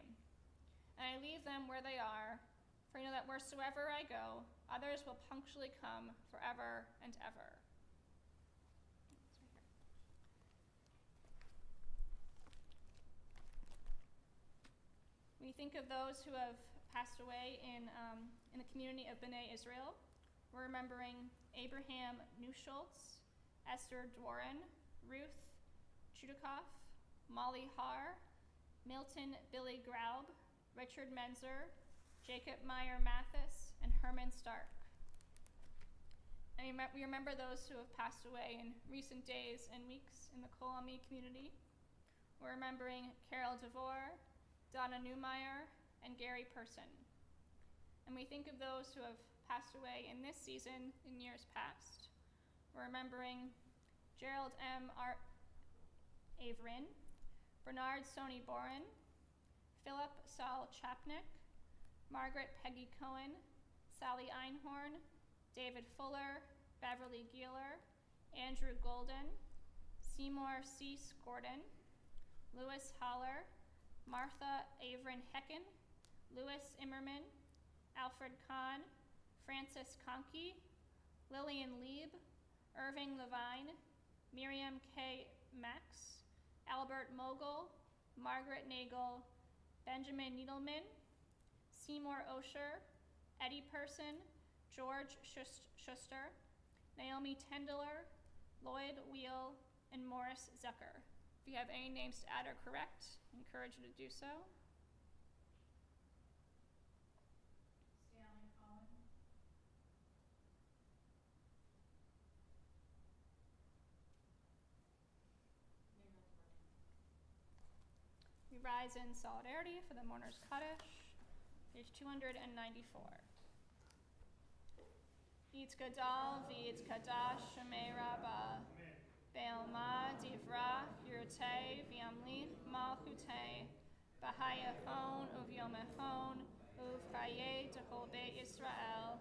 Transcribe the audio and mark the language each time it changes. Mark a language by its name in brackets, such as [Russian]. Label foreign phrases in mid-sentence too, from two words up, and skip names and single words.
[English] And I leave them where they are, for I know that wheresoever I go, others will punctually come forever and ever. We think of those who have passed away in the community of B'nai Israel. We're remembering Abraham Newschultz, Esther Dworin, Ruth Chudakoff, Molly Haar, Milton Billy Graub, Richard Menzer, Jacob Meyer Mathis, and Herman Stark. And we remember those who have passed away in recent days and weeks in the Kolami community. We're remembering Carol DeVore, Donna Newmeyer, and Gary Person. And we think of those who have passed away in this season in years past. We're remembering Gerald M. Averin, Bernard Sony Boren, Philip Saul Chapnick, Margaret Peggy Cohen, Sally Einhorn, David Fuller, Beverly Geeler, Andrew Golden, Seymour C. Gordon, Louis Holler, Martha Averin Hecken, Louis Immerman, Alfred Kahn, Francis Conkey, Lillian Lieb, Irving Levine, Miriam K. Max, Albert Mogul, Margaret Nagel, Benjamin Needleman, Seymour Osher, Eddie Person, George Schuster, Naomi Tendeler, Lloyd Wheel, and Morris Zucker. If you have any names to add or correct, I encourage you to do so. Stanley Collin. We rise in solidarity for the mourners Kaddish, page 294. [Aramaic] יִתְגַּדַּל וְיִתְקַדַּשׁ שְׁמֵהּ רַבָּא בְּעָלְמָא דִּי בְרָא כִרְעוּתֵהּ וְיַמְלִיךְ מַלְכוּתֵהּ בְּחַיֵּיכוֹן וּבְיוֹמֵיכוֹן וּבְחַיֵּי דְכָל בֵּית יִשְׂרָאֵל